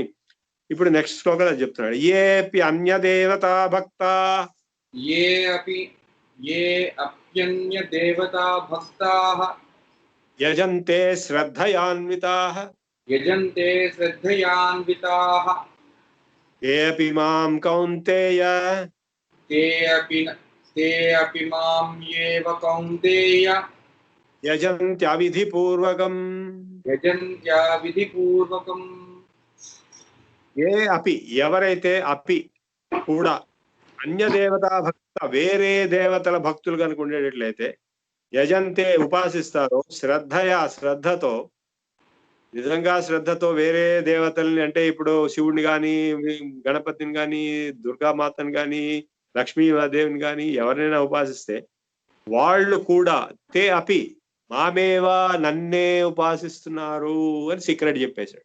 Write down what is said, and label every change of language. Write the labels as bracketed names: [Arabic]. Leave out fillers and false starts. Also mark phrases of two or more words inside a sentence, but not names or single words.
[Telugu] ఇప్పుడు నెక్స్ట్ శ్లోకంలో చెప్తున్నాడు, [Sanskrit] ఏపి అన్య దేవతా భక్తా, ఏ అప్యన్య దేవతా భక్తాః యజంతే శ్రద్ధయాన్వితాః, యజంతే శ్రద్ధయాన్వితాః ఏపి మాం కౌంతేయ, తే అపి మాం ఏవ కౌంతేయ యజంత్యవిధిపూర్వకం. యజంత్యా విధిపూర్వకం. ఏ అపి [Telugu] ఎవరైతే, అపి కూడా, [Sanskrit] అన్య దేవతా భక్త [Telugu] వేరే దేవతల భక్తులు కనుక ఉండేటట్లయితే, యజంతే ఉపాసిస్తారో, శ్రద్ధతో, నిజంగా శ్రద్ధతో వేరే దేవతల్ని, అంటే ఇప్పుడు శివుడిని కానీ, గణపతిని కానీ, దుర్గామాతని కానీ, లక్ష్మీదేవిని కానీ ఎవరినైనా ఉపాసిస్తే వాళ్ళు కూడా [Sanskrit] తే అపి మామేవా [Telugu] నన్నే ఉపాసిస్తున్నారు అని సీక్రెట్ చెప్పేశాడు.